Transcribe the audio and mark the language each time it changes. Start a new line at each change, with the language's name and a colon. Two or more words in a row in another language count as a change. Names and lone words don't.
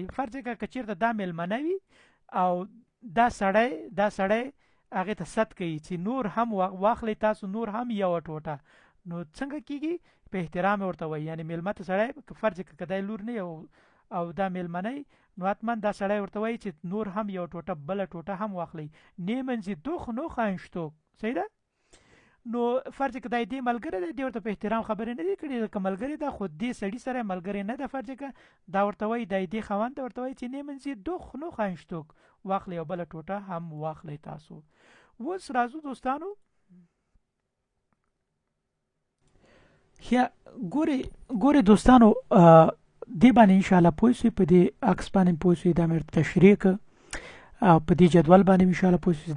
Pashto: فرض کړه که چېرته دا مېلمنه وي او دا سړی هغې ته صد کوي چې نور هم واخلئ تاسو، نور هم یوه ټوټه، نو څنګه کېږي؟ په احترام ورته وایي. یعنې مېلمه ته سړی فرض کړه که دا لور نه او دا مېلمنی، نو حتما دا سړی ورته وایي چې نور هم یو ټوټه بله ټوټه هم واخلئ.
German: nehmen Sie doch noch ein Stück.
Pashto: صحیح ده. نو فرض کړه دا دې ملګری دی، دې ورته په احترام خبرې نه دي کړې، ځکه ملګری ده خو دې سړي سره ملګری نه ده. فرض کړه دا ورته وایي، دا دې خاوند ته ورته وایي چې
German: nehmen Sie doch noch ein Stück،
Pashto: واخلئ یو بله ټوټه هم واخلئ تاسو. اوس راځو دوستانو، ګورې دوستانو دې باندې انشاءالله پوه شئ، په دې عکس باندې پوه شئ، دا مې تشریح کړ او په دې جدول باندې انشاءالله پوه شئ.